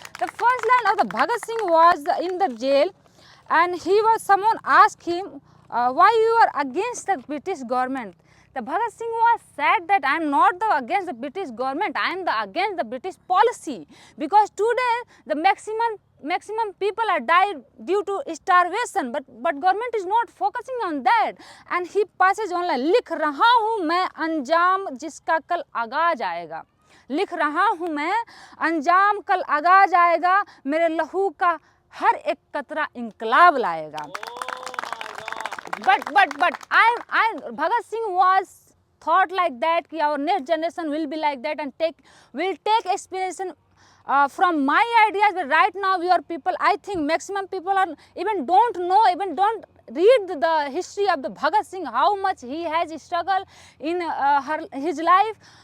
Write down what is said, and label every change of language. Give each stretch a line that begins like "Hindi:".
English: The first line of the Bhagat Singh was in the jail, and someone asked him why you are against the British government. The Bhagat Singh was said that I am not against the British government, I am against the British policy, because today the maximum people are died due to starvation, but government is not focusing on that. And he passes on like,
Hindi: लिख रहा हूँ मैं अंजाम जिसका कल आगाज आएगा, लिख रहा हूँ मैं अंजाम कल आगाज आएगा, मेरे लहू का हर एक कतरा इंकलाब लाएगा.
English: But Bhagat Singh was thought like that कि our next generation will be like that and will take inspiration from my ideas. But right now your people, I think maximum people are even don't know, even don't read the history of the Bhagat Singh, how much he has struggled in his life.